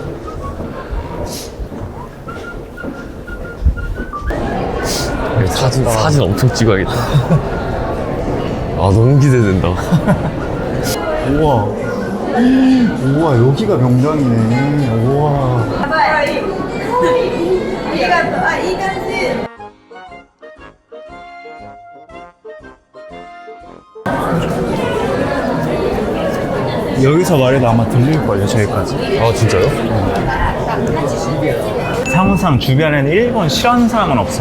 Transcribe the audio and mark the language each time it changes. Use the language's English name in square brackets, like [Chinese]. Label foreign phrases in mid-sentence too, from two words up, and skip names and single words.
[Korean] 사진 엄청 찍어야겠다. 아 너무 기대된다. 우와. 우와, 여기가 명당이네. 우와. [Japanese] ありがとう。あ、いい感じ。 [Korean] 여기서 말해도 아마 들릴걸요, 저기까지. 아 진짜요? 상상 주변에는 일본 싫어하는 사람은 없어요.